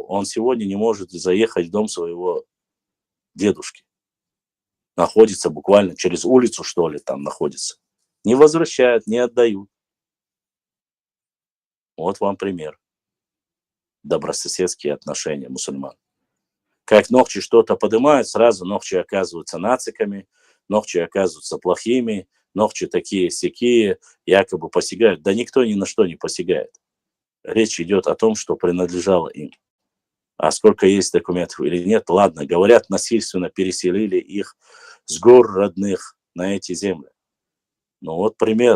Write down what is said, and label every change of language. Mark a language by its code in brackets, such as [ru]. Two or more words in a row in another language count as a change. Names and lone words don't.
[ru] Он сегодня не может заехать в дом своего дедушки. Находится буквально через улицу, что ли, там находится. Не возвращают, не отдают. Вот вам пример. Добрососедские отношения мусульман. Как нохчи что-то поднимают, сразу нохчи оказываются нациками, нохчи оказываются плохими, нохчи такие-сякие, якобы посягают. Да никто ни на что не посягает. Речь идет о том, что принадлежало им. А сколько есть документов или нет, ладно, говорят, насильственно переселили их с гор родных на эти земли. Ну вот пример.